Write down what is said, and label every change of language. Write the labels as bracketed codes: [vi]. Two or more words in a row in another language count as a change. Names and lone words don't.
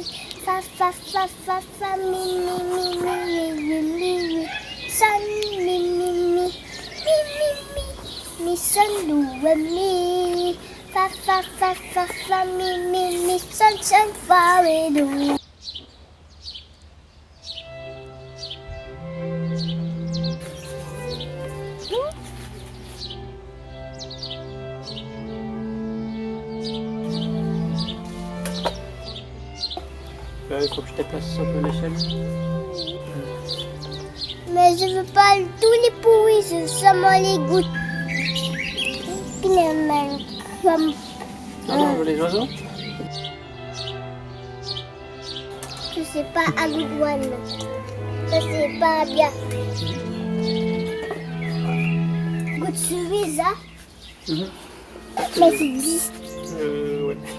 [fr] Fa, fa, fa, fa, fa, mi, mi, mi, mi, mi, mi, mi. Son, mi, mi, mi, mi, mi, mi, son, do, re, mi. Fa, fa, fa, fa, fa, mi, son, fa, re, do. Il faut que je déplace un peu l'échelle. Mais je veux pas tous les pourris, je veux seulement les gouttes. Comme... Non, les oiseaux. Je sais pas, à [en] good one. [fr] Ça c'est pas bien. Good cerise, hein? Mais c'est 10. Ouais.